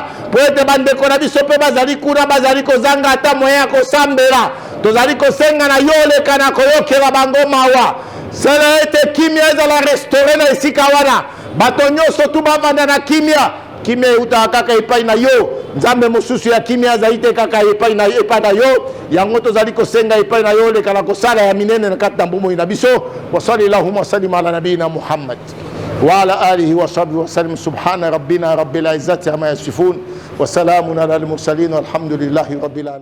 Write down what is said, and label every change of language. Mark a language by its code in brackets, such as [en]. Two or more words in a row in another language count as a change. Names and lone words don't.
[ln] po ete bandeko na biso pe bazali kuna bazali kozanga ata moyen ya kosambela tozali kosenga na yo leka na koyokela bango mawa sala ete kimia ezala restore na esika wana bato nyonso tu bavanda na kimia kimia euta kaka epai na yo nzambe mosusu ya kimia zaite kaka epai na yo yango tozali kosenga epai na yo leka na kosala ya minene na kati na mbumo ina biso [ar] وصلى الله وسلم على نبينا محمد وعلى آله وصحبه وسلم سبحان ربنا رب العزة عما يصفون وسلام على المرسلين والحمد لله رب العالمين.